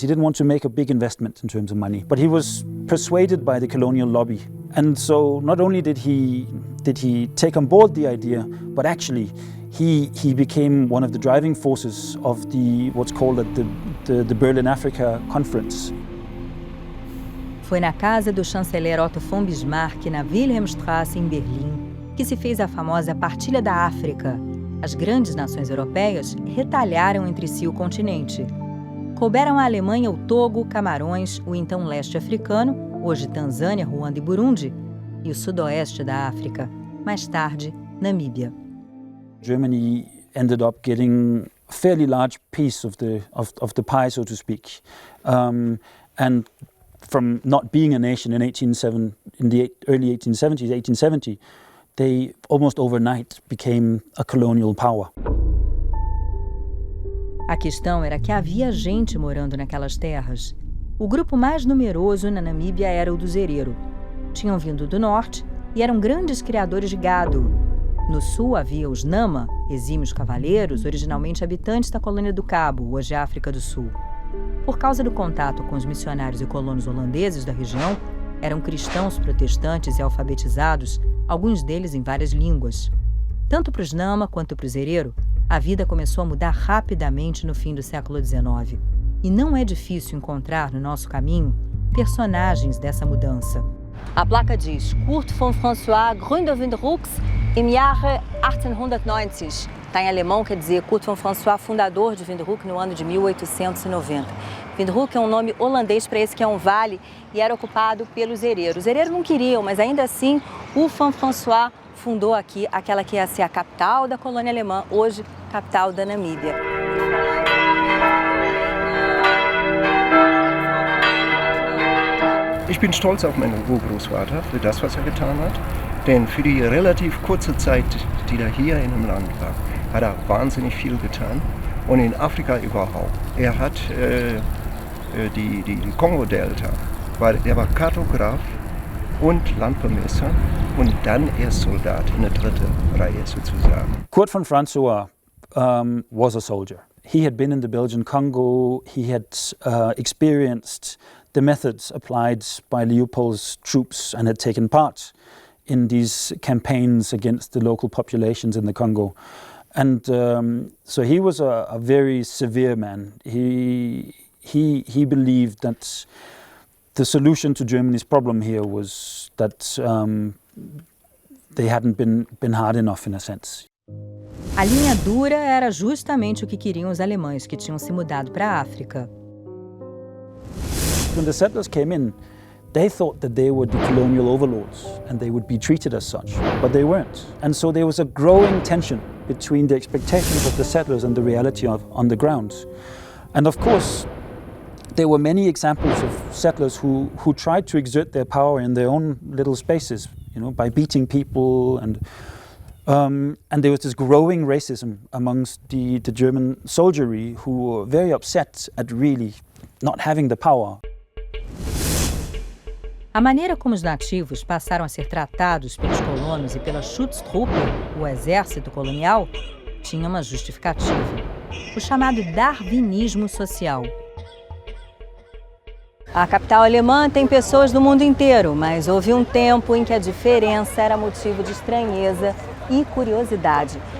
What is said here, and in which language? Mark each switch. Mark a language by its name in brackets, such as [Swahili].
[English] He didn't want to make a big investment in terms of money, but he was persuaded by the colonial lobby. And so not only did he take on board the idea, but actually he became one of the driving forces of what's called the Berlin Africa Conference. [Portuguese] Foi na casa do chanceler Otto von Bismarck, na Wilhelmstrasse, em Berlim, que se fez a famosa Partilha da África. As grandes nações europeias retalharam entre si o continente. Couberam à Alemanha o Togo, Camarões, o então leste africano, hoje Tanzânia, Ruanda e Burundi, e o sudoeste da África, mais tarde, Namíbia. [English] Germany ended up getting a fairly large piece of the pie, so to speak, and from not being a nation in the early 1870s, they almost overnight became a colonial power. [Portuguese] A questão era que havia gente morando naquelas terras. O grupo mais numeroso na Namíbia era o dos Herero. Tinham vindo do norte e eram grandes criadores de gado. No sul havia os Nama, exímios cavaleiros, originalmente habitantes da colônia do Cabo, hoje África do Sul. Por causa do contato com os missionários e colonos holandeses da região, eram cristãos protestantes e alfabetizados, alguns deles em várias línguas. Tanto para os Nama quanto para os Herero, a vida começou a mudar rapidamente no fim do século XIX. E não é difícil encontrar no nosso caminho personagens dessa mudança. A placa diz Kurt von François [German] Gründer Windhoeks im Jahre 1890. [Portuguese] Está em alemão, quer dizer Kurt von François, fundador de Windhoek no ano de 1890. Windhoek é um nome holandês para esse que é um vale e era ocupado pelos Hereros. Os Hereros não queriam, mas ainda assim o von François fundou aqui aquela que ia ser a capital da colônia alemã, hoje capital da Namíbia. [German] Ich bin stolz auf meinen Urgroßvater für das, was getan hat, denn für die relativ kurze Zeit, die er hier in dem Land war, hat wahnsinnig viel getan und in Afrika überhaupt. Hat die Kongo-Delta, er war Kartograf und Landvermesser und dann erst Soldat in der dritten Reihe sozusagen. [English] Kurt von François was a soldier. He had been in the Belgian Congo. He had experienced the methods applied by Leopold's troops and had taken part in these campaigns against the local populations in the Congo. And so he was a very severe man. He believed that the solution to Germany's problem here was that they hadn't been hard enough in a sense. [Portuguese] A linha dura era justamente o que queriam os alemães que tinham se mudado para a África. [English] When the settlers came in, they thought that they were the colonial overlords and they would be treated as such, but they weren't. And so there was a growing tension between the expectations of the settlers and the reality on the ground. And of course, there were many examples of settlers who tried to exert their power in their own little spaces, by beating people, and there was this growing racism amongst the German soldiery who were very upset at really not having the power. [Portuguese] A maneira como os nativos passaram a ser tratados pelos colonos e pela Schutztruppe, o exército colonial, tinha uma justificativa: o chamado darwinismo social. A capital alemã tem pessoas do mundo inteiro, mas houve um tempo em que a diferença era motivo de estranheza e curiosidade.